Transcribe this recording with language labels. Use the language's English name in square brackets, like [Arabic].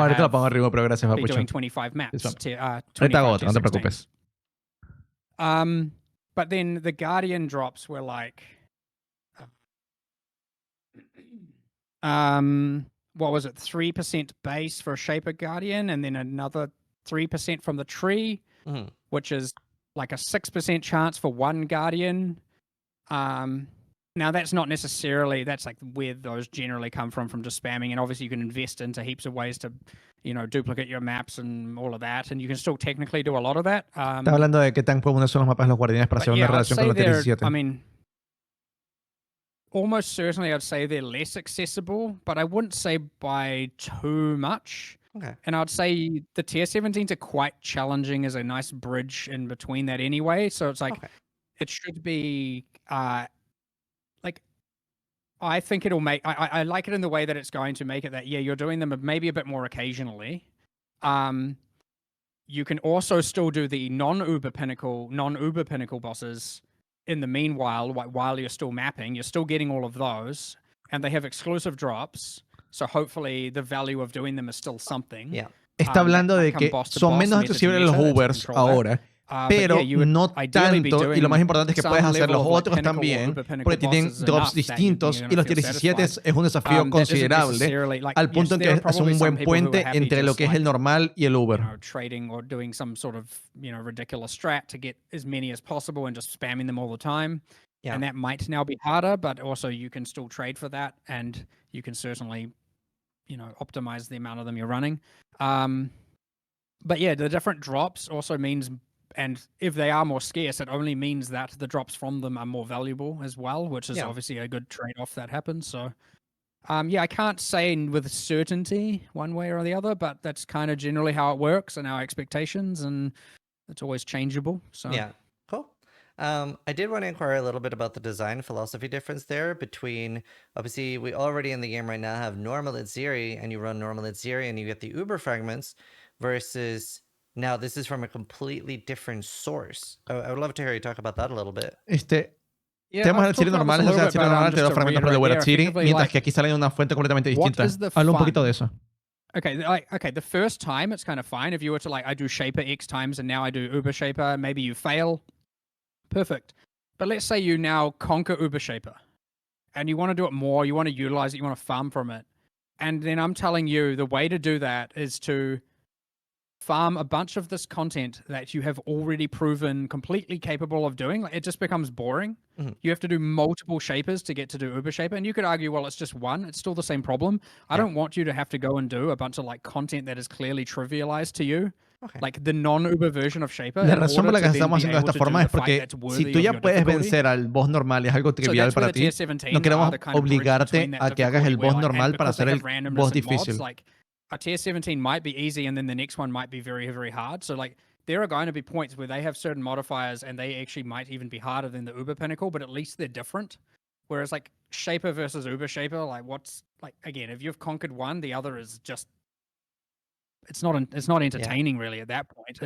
[Spanish] ahorita lo pongo arriba, pero gracias, [English] be doing 25 maps. [Spanish] Ahorita hago otro, no te preocupes. [English] But then the Guardian drops were like, what was it? 3% base for a Shaper Guardian, and then another 3% from the tree, which is like a 6% chance for 1 Guardian. Now that's not necessarily, that's like where those generally come from just spamming, and obviously you can invest into heaps of ways to, duplicate your maps and all of that, and you can still technically do a lot of that. [Spanish] Está hablando de qué tan profundos son los mapas de los guardianes para hacer una relación con los tier 17. [English] I mean, almost certainly I'd say they're less accessible, but I wouldn't say by too much. Okay. And I'd say the tier 17s are quite challenging as a nice bridge in between that anyway. So it's like, it should be, I think it'll make, I like it in the way that it's going to make it that, you're doing them maybe a bit more occasionally. You can also still do the non-Uber pinnacle bosses in the meanwhile, while you're still mapping. You're still getting all of those, and they have exclusive drops. So hopefully the value of doing them is still something. Yeah. [Spanish] Está hablando de que son menos accesibles los Ubers ahora, pero no tanto, y lo más importante es que puedes hacer los otros también, porque tienen drops distintos, y los tier 17 es un desafío considerable, al punto en que es un buen puente entre lo que es el normal y el Uber. [English] Trading or doing some sort of ridiculous strat to get as many as possible and just spamming them all the time. And that might now be harder, but also you can still trade for that, and you can certainly optimize the amount of them you're running. But yeah, the different drops also means, and if they are more scarce, it only means that the drops from them are more valuable as well, which is obviously a good trade-off that happens. So I can't say with certainty one way or the other, but that's kind of generally how it works and our expectations, and it's always changeable. So yeah, cool. I did want to inquire a little bit about the design philosophy difference there between, obviously, we already in the game right now have normal Itziri, and you run normal Itziri and you get the Uber fragments, versus now this is from a completely different source. I would love to hear you talk about that a little bit. [Spanish] Tenemos el Itziri normal, o sea, el Itziri normal te da fragmentos por el Uber Itziri, mientras que aquí sale de una fuente completamente distinta. Habla un poquito de eso. [English] Okay, the first time it's kind of fine. If you were to I do Shaper X times and now I do Uber Shaper, maybe you fail. Perfect. But let's say you now conquer Uber Shaper and you want to do it more, you want to utilize it, you want to farm from it. And then I'm telling you the way to do that is to farm a bunch of this content that you have already proven completely capable of doing. It just becomes boring. Mm-hmm. You have to do multiple shapers to get to do Uber Shaper. And you could argue, well, it's just one. It's still the same problem. I don't want you to have to go and do a bunch of content that is clearly trivialized to you. Okay. The non-Uber version of Shaper. [Spanish] La razón por la que estamos haciendo de esta forma es porque si tú ya puedes vencer al boss normal y es algo trivial para ti, no queremos obligarte a que hagas el boss normal para hacer el boss difícil. [English] A tier 17 might be easy and then the next one might be very, very hard. So there are going to be points where they have certain modifiers and they actually might even be harder than the Uber Pinnacle, but at least they're different. Whereas Shaper versus Uber Shaper, again, if you've conquered one, the other is just, it's not entertaining really at that point.